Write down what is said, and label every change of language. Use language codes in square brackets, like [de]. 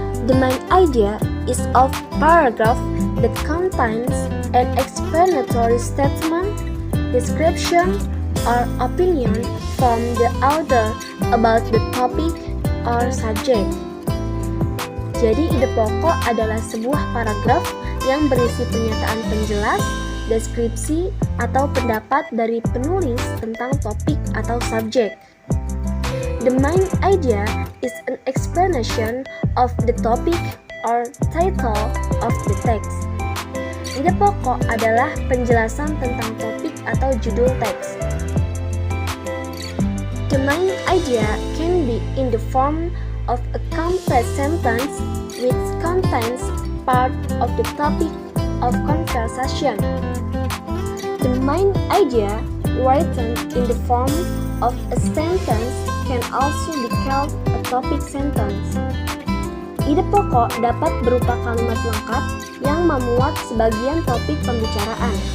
[en] The main idea is a paragraph that contains an explanatory statement, description, or opinion from the author about the topic or subject. [id] Jadi ide pokok adalah sebuah paragraf yang berisi pernyataan penjelas, deskripsi, atau pendapat dari penulis tentang topik atau subjek. [en] The main idea is an explanation of the topic or title of the text. [id] Ide pokok adalah penjelasan tentang topik atau judul teks. [en] The main idea can be in the form of a complete sentence which contains part of the topic of conversation. main idea, written in the form of a sentence, can also be called a topic sentence. [id] Ide pokok dapat berupa kalimat lengkap yang memuat sebagian topik pembicaraan.